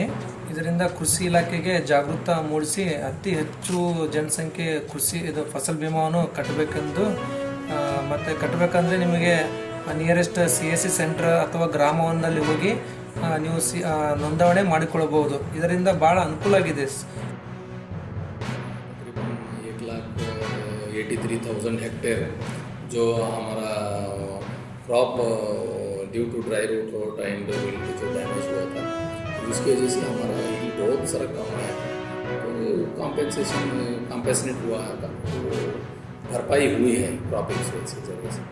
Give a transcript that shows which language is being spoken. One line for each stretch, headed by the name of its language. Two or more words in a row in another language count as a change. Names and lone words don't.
Kannada: ಇದರಿಂದ ಕೃಷಿ ಇಲಾಖೆಗೆ ಜಾಗೃತ ಮೂಡಿಸಿ ಅತಿ ಹೆಚ್ಚು ಜನಸಂಖ್ಯೆ ಇದು ಫಸಲ್ ಬಿಮಾವನ್ನು ಕಟ್ಟಬೇಕೆಂದು, ಮತ್ತು ಕಟ್ಟಬೇಕಂದ್ರೆ ನಿಮಗೆ
English: nearest CSC center
Kannada: ಅಥವಾ ಗ್ರಾಮವೊಂದಲ್ಲಿ ಹೋಗಿ ನೀವು ನೋಂದಣಿ ಮಾಡಿಕೊಳ್ಳಬಹುದು. ಇದರಿಂದ ಭಾಳ ಅನುಕೂಲ ಆಗಿದೆ.
Hindi: 1,83,000 हेक्टेयर जो हमारा
English: crop due to dry root and wild
Hindi: जो डैमेज हुआ था, उसकी वजह से हमारा ये बहुत सारा काम आया, तो कॉम्पेसेट हुआ है, तो भरपाई हुई है
English: crop insurance
Hindi: के जरिए से.